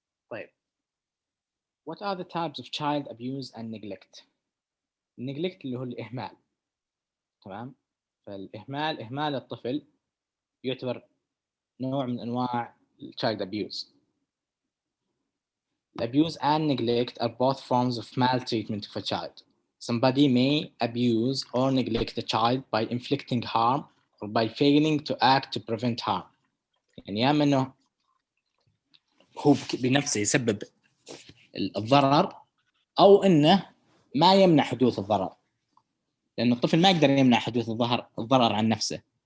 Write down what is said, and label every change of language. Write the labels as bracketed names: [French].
[Arabic] طيب [English] what are the types of child abuse and neglect؟ [Arabic] neglect اللي هو الإهمال، تمام؟ فالإهمال إهمال الطفل يعتبر نوع من أنواع child abuse. [English] Abuse and neglect are both forms of maltreatment of a child. Somebody may abuse or neglect a child by inflicting harm or by failing to act to prevent harm. [Arabic] يعني يا إنه هو بنفسه يسبب الضرر أو إنه ما يمنع حدوث الضرر، لأن الطفل ما يقدر يمنع حدوث الضرر عن نفسه.